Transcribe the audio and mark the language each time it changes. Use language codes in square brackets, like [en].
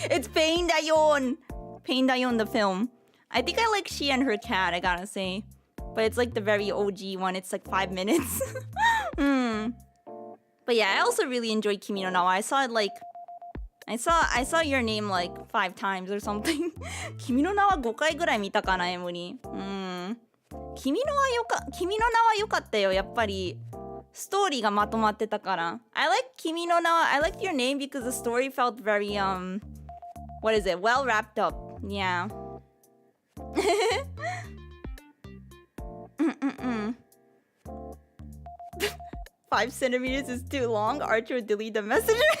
[en] It's pain dayon. Pain dayon the film. I think I like she and her cat, I gotta say. But it's like the very OG one. It's like 5 minutes. But yeah, I also really enjoyed Kimi no Na wa. I saw it like I saw your name like 5 times or something. [ja] 君の名は5回ぐらい見たかな、エムリ。君の名は良かったよ、やっぱり。ストーリーがまとまってたから。 [en] I like 君の名は、I liked your name because the story felt very, what is it? Well wrapped up. Yeah. 5 centimeters is too long. Archer delete the message.